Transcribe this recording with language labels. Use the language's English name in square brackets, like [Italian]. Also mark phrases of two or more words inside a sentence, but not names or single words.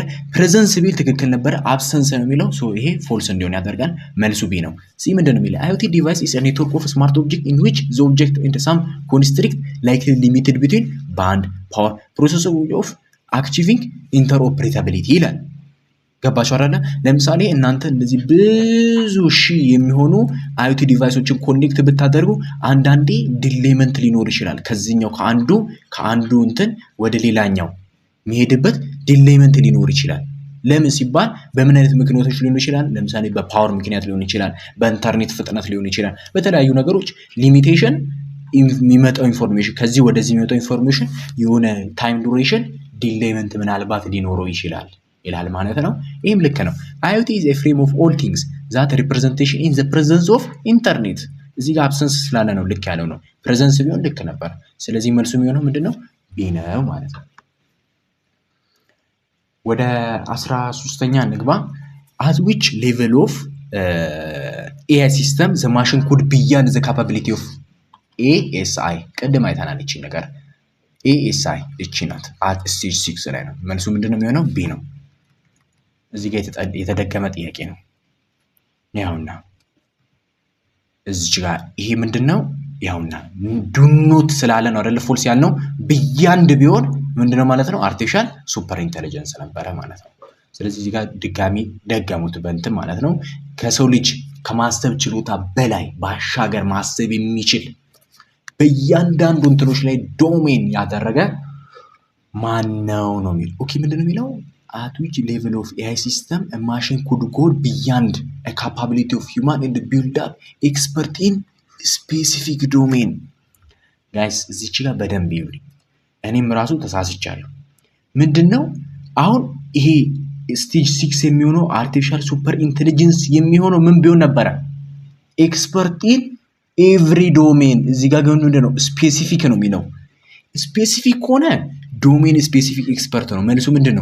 [Amharic] ፕሬዘንስ ቢል ትክክል ነበረ። አብሰንስ ነው የሚለው ሶ ይሄ ፎልስ እንዲሆን ያደርጋል። መልሱ ቢ ነው። ሲ ምንድነው የሚለው? [English] IoT device is a network of smart object in which the object in some constraint likely limited between band power process of achieving interoperability [Amharic] ይላል። ገባችሁ አይደለ? ለምሳሌ እናንተ እንደዚህ ብዙ ሺህ የሚሆኑ IoT ዲቫይሶችን ኮኔክት ብታደርጉ አንዳንዴ ዲሌመንት ሊኖር ይችላል። ከዚህኛው ከአንዱ እንትን ወደ ሌላኛው የሚሄድበት ዲሌመንት ሊኖር ይችላል። ለምን ሲባል በምን አይነት ምክንያቶች ሊሆን ይችላል? ለምሳሌ በፓወር ምክንያት ሊሆን ይችላል፣ በኢንተርኔት ፍጥነት ሊሆን ይችላል። በተለያዩ ነገሮች ሊሚቴሽን የሚመጣው ኢንፎርሜሽን ከዚህ ወደዚህ የሚመጣው ኢንፎርሜሽን የሆነ [English] time duration [Amharic] ዲሌይመንት ምናልባት ሊኖረው ይችላል ይላል ማለት ነው። ይህም ልክ ነው። [English] IoT is a frame of all things that representation in the presence of [Amharic] ኢንተርኔት እዚህ ጋር አብሰንስ ስላለ ነው ልክ ያለው ነው። ፕሬዘንስ ቢሆን ልክ ነበር። ስለዚህ መልሱ የሚሆነው ምንድነው? ቢ ነው ማለት ነው። ወደ 13ኛ እንግባ። [English] at which level of AI system the machine could beyond the capability of ASI [Amharic] ቀደም አይተናል እቺ ነገር ASI እቺ ናት። [English] at stage 6 [Amharic] ላይ ነው። መልሱ ምንድነው የሚሆነው? ቢ ነው። እዚህ ጋር የተደገመ ጥያቄ ነው። ያውና እዚህ ጋር ይሄ ምንድነው? ያውና ዱኖት ስላለ ነው አይደል ፎልስ ያልነው። ቢያንድ ቢሆን ምንድነው ማለት ነው? [English] artificial super intelligence [Amharic] ነበረ ማለት ነው። ስለዚህ እዚህ ጋር ድጋሚ ደገሙት በእንትን ማለት ነው። ከሰው ልጅ ከማሰብ ችሎታ በላይ ባሻገር ማሰብ የሚችል በእያንዳንዱ እንትኖች ላይ ዶሜን ያደረገ ማን ነው ነው የሚለው። ኦኬ ምንድነው የሚለው? [English] at which level of AI system a machine could go beyond a capability of human and build up expert in specific domain. [Amharic] guys እዚች ጋር በደንብ ይውል። እኔም ራሱ ተሳስቻለሁ። ምንድነው አሁን ይሄ ስቴጅ 6 የሚሆነው [English] artificial super intelligence [Amharic] የሚሆነው ምን ቢሆን ነበረ? [English] expert in every domain። [Amharic] እዚህ ጋር ግን ምንድነው? ስፔሲፊክ ነው የሚለው። ስፔሲፊክ ሆነ [English] domain specific expert [Amharic] ነው። መልሱ ምንድነው?